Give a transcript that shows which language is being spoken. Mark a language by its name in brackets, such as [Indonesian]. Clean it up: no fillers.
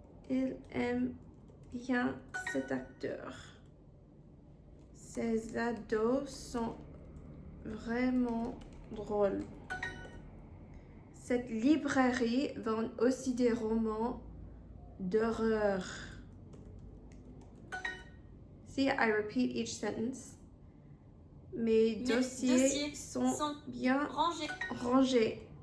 [French] Il aime bien cet acteur. Ses ados sont vraiment drôles. Cette librairie vend aussi des romans d'horreur. [English] See, I repeat each sentence. [French] Mes dossiers sont bien rangés.